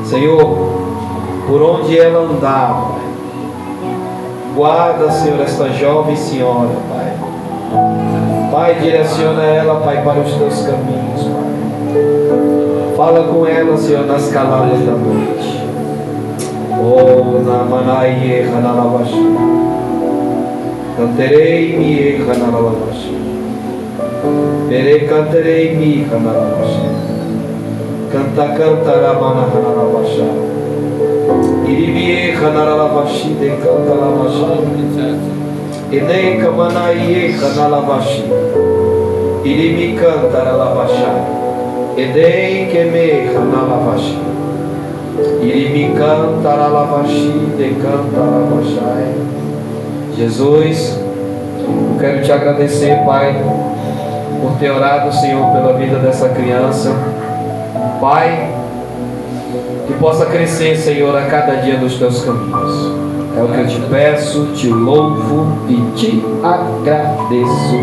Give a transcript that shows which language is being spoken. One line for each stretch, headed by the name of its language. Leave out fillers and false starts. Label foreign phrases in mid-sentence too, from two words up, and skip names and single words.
Portuguese: Senhor, por onde ela andar, Pai, guarda, Senhor, esta jovem senhora, Pai. Pai, direciona ela, Pai, para os teus caminhos, Pai. Fala com ela, Senhor, nas caladas da noite. Oh, na manaie, ranalavashi. Canterei mi, ranalavashi. Pere canterei mi, ranalavashi. Canta, cantaramana, ranalavashi. Iribie, ranalavashi, de cantalavashi. Enei, kamanaie, ranalavashi. Iribi, cantaralavashi. Edei keme hanalavashi. Irimi cantaralavashi de cantaravashai. Jesus, eu quero te agradecer, Pai, por ter orado, Senhor, pela vida dessa criança. Pai, que possa crescer, Senhor, a cada dia nos teus caminhos. É o que eu te peço, te louvo e te agradeço.